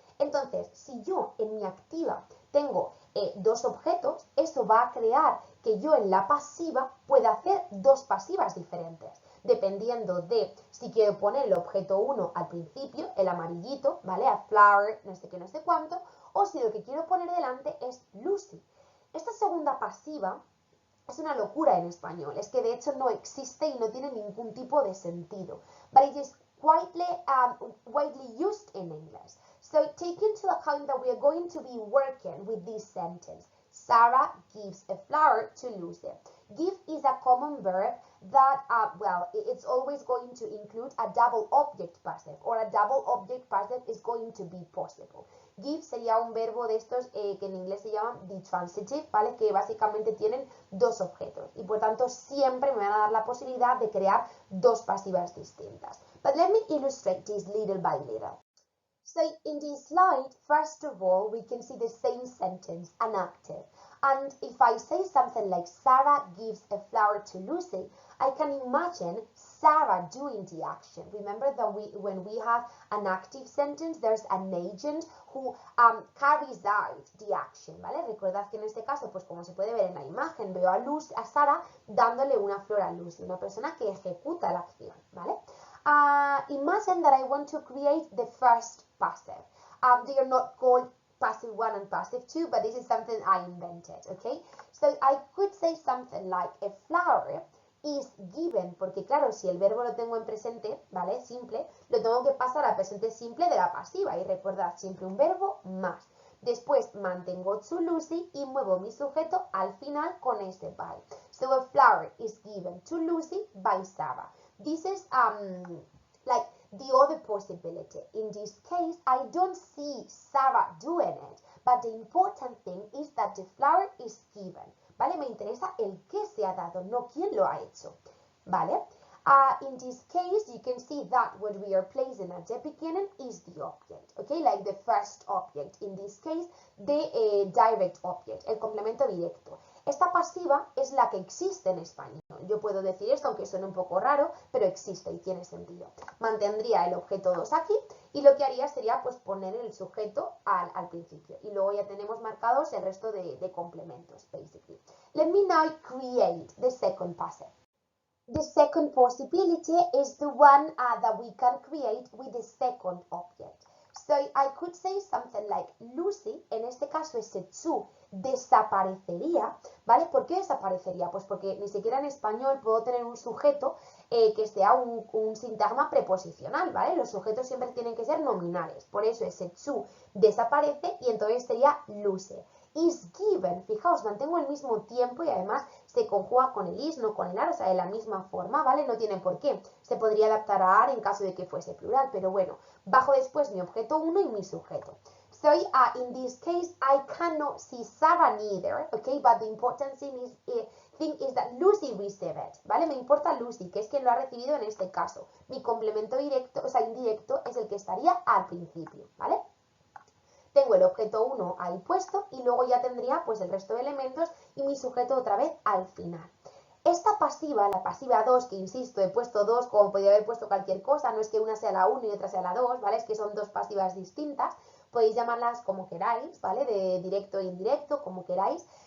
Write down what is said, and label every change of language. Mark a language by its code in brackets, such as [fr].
[es] Entonces, si yo en mi activa tengo dos objetos, eso va a crear que yo en la pasiva pueda hacer dos pasivas diferentes, dependiendo de si quiero poner el objeto 1 al principio, el amarillito, ¿vale? [en] A flower, [es] no sé qué, no sé cuánto, o si lo que quiero poner delante es Lucy. Esta segunda pasiva es una locura en español, es que de hecho no existe y no tiene ningún tipo de sentido. [en] But it is widely used in English. So take into account that we are going to be working with this sentence. Sarah gives a flower to Lucy. Give is a common verb that, it's always going to include a double object passive, or a double object passive is going to be possible. [es] Give sería un verbo de estos que en inglés se llaman ditransitive, ¿vale? Que básicamente tienen dos objetos y por tanto siempre me van a dar la posibilidad de crear dos pasivas distintas. [en] But let me illustrate this little by little. So in this slide, first of all, we can see the same sentence, an active. And if I say something like Sarah gives a flower to Lucy, I can imagine Sarah doing the action. Remember that when we have an active sentence, there's an agent who carries out the action, [es] ¿vale? Recordad que en este caso, pues como se puede ver en la imagen, veo a Sarah dándole una flor a Lucy, una persona que ejecuta la acción, ¿vale? [en] Imagine that I want to create the first passive. They are not called passive 1 and passive 2, but this is something I invented, okay? So I could say something like a flower is given, [es] porque claro, si el verbo lo tengo en presente, ¿vale? Simple, lo tengo que pasar a presente simple de la pasiva y recordad siempre un verbo más. Después mantengo [en] to Lucy [es] y muevo mi sujeto al final con ese by. [en] So a flower is given to Lucy by Sarah. This is like the other possibility. In this case, I don't see Sarah doing it, but the important thing is that the flower is given. [es] ¿Vale? Me interesa el qué se ha dado, no quién lo ha hecho. ¿Vale? [en] In this case, you can see that what we are placing at the beginning is the object, okay? Like the first object. In this case, the direct object, [es] el complemento directo. Esta pasiva es la que existe en español. Yo puedo decir esto, aunque suene un poco raro, pero existe y tiene sentido. Mantendría el objeto 2 aquí y lo que haría sería pues poner el sujeto al principio. Y luego ya tenemos marcados el resto de complementos, [en] basically. Let me now create the second passive. The second possibility is the one that we can create with the second object. So I could say something like Lucy, [es] en este caso ese to desaparecería, ¿vale? ¿Por qué desaparecería? Pues porque ni siquiera en español puedo tener un sujeto que sea un sintagma preposicional, ¿vale? Los sujetos siempre tienen que ser nominales, por eso ese to desaparece y entonces sería Lucy. [en] Is given, [es] fijaos, mantengo el mismo tiempo y además se conjuga con el is, no con el are, o sea, de la misma forma, ¿vale? No tiene por qué. Se podría adaptar a are en caso de que fuese plural, pero bueno, bajo después mi objeto 1 y mi sujeto. [en] So, in this case, I cannot see Sarah neither, okay? But the important thing is that Lucy received it, [es] ¿vale? Me importa Lucy, que es quien lo ha recibido en este caso. Mi complemento directo, o sea, indirecto, es el que estaría al principio, ¿vale? Tengo el objeto 1 ahí puesto y luego ya tendría pues el resto de elementos y mi sujeto otra vez al final. Esta pasiva, la pasiva 2, que insisto, he puesto 2 como podría haber puesto cualquier cosa, no es que una sea la 1 y otra sea la 2, ¿vale? Es que son dos pasivas distintas, podéis llamarlas como queráis, ¿vale? De directo e indirecto, como queráis.